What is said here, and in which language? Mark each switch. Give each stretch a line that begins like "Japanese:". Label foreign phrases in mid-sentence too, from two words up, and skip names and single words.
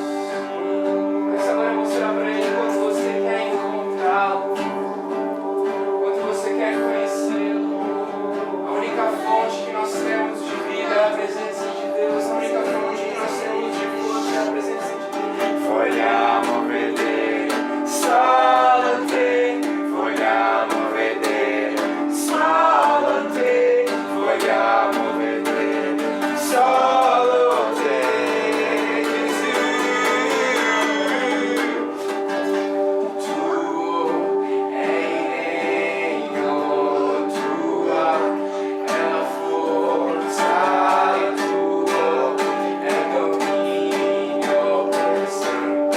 Portuguese: Começa agora a mostrar para Ele quanto você quer encontrá-lo, quanto você quer conhecê-lo. A única fonte que nós temos de vida é a presença de Deus. A única fonte que nós temos de força é a presença de Deus.
Italian: Vogliamo vedere solo te, vogliamo vedere solo te, vogliamo vedere solo te, Gesù. Tuo è il regno, tua è la forza, tuo è il dominio per sempre.